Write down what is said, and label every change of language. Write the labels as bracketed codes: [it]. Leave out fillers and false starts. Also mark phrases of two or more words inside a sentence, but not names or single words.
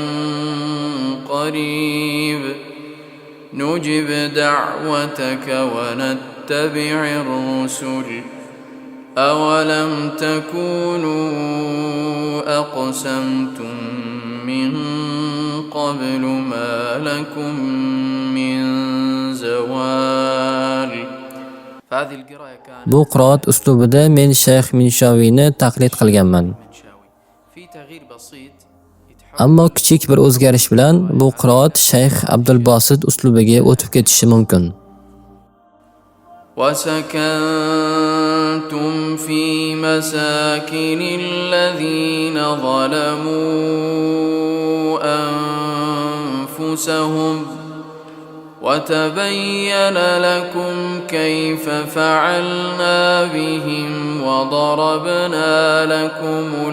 [ar] قريب نجب دعوتك ونتبع الرسل أولم تكونوا أقسمتم من قبل ما لكم من زوال. فهذه القراءة كانت [uz] Bu qiroat uslubida men Shayx Minshaviyni taqlid qilganman. [ar] منشاوي. في تغيير بسيط يتحول [uz] Ammo kichik bir o'zgarish bilan bu qiroat Shayx Abdul Bosit uslubiga o'tib ketishi mumkin. [ar] وسكنتم في مساكن الذين ظلموا أنفسهم وتبين لكم كيف فعلنا بهم وضربنا لكم